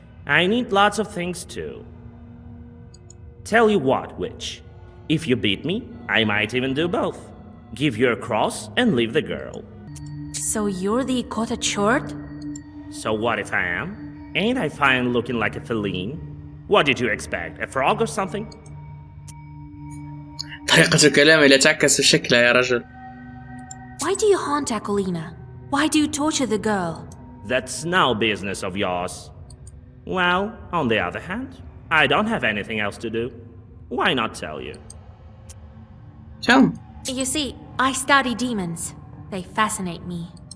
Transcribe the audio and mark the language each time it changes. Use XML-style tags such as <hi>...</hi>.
<en>I need lots of things too. Tell you what, witch. If you beat me, I might even do both. Give you a cross and leave the girl. So you're the Ikota chort? So what if I am? Ain't I fine looking like a feline? What did you expect? A frog or something?</en> <ar>طريقة الكلام اللي تعكس في شكلها يا رجل.</ar> <en>Why do you haunt Akulina? Why do you torture the girl? That's no business of yours. Well, on the other hand, I don't have anything else to do. Why not tell you? Tell me. You see, I study demons. They fascinate me.</en>